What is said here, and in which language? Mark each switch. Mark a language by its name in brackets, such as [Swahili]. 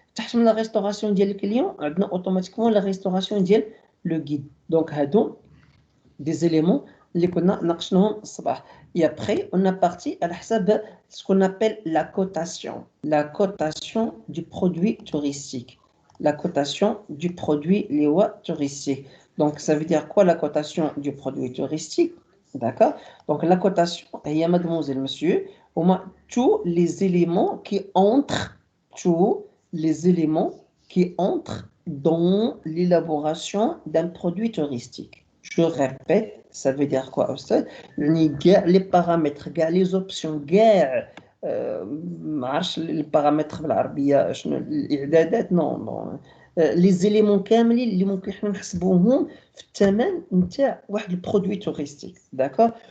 [Arabic] تحت من لا ريستوراسيون ديال الكليون عندنا اوتوماتيكمون لا ريستوراسيون ديال لو غيد. دونك هادو دي زيليمون اللي كنا ناقشناهم الصباح. [French] Et après, on a parti à ce qu'on appelle la cotation du produit touristique. La cotation du produit touristique. Donc, ça veut dire quoi la cotation du produit touristique? D'accord? Donc, la cotation, il y a mademoiselle, monsieur, au moins tous les éléments qui entrent dans l'élaboration d'un produit touristique. Je répète, ça veut dire quoi [Arabic] أستاذ؟ يعني كاع لي بارامتر كاع لي زوبسيون كاع ما عرفتش لي بارامتر بالعربيه شنو الاعدادات نو لي زيليمون كاملين اللي ممكن حنا نحسبوهم في الثمن نتاع واحد البرودوي توريستيك داكور.